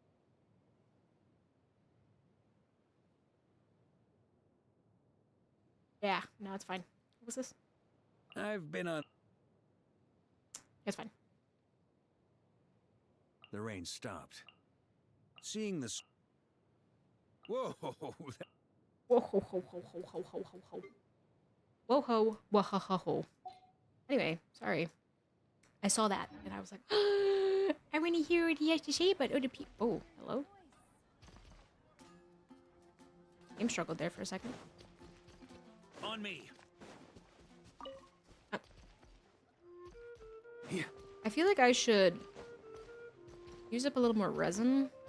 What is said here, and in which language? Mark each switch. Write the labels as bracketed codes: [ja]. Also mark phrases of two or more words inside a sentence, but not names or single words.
[en] Yeah, no, it's fine. What was this? I've been on... It's fine. The rain stopped. Seeing this... Whoa! Whoa ho ho ho ho ho ho ho ho. Whoa ho whoa ho ho ho. Anyway, sorry. I saw that and I was like, I want to hear what he has to say about other people. Oh, hello? Game struggled there for a second. On me. I feel like I should use up a little more resin.